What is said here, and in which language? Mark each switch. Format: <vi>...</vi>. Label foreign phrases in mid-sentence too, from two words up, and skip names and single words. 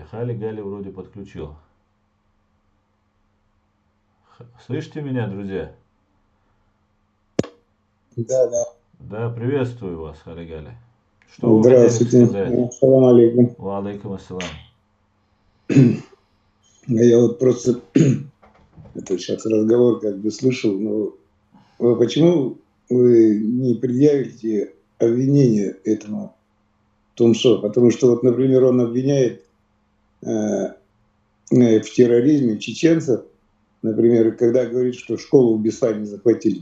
<ru>Хали Гали вроде подключил. Слышите меня, друзья? Да, да. Да, приветствую вас, Хали Гали. Что вы Здравствуйте. хотели сказать?</ru> <ar>سلام عليكم. و عليكم السلام.</ar> <ru>Я вот просто это сейчас разговор как бы слышал, но почему вы не предъявите обвинение этому Тумсо? Потому что вот, например, он обвиняет в терроризме чеченцев, например, когда говорит, что школу в Беслане захватили.</ru>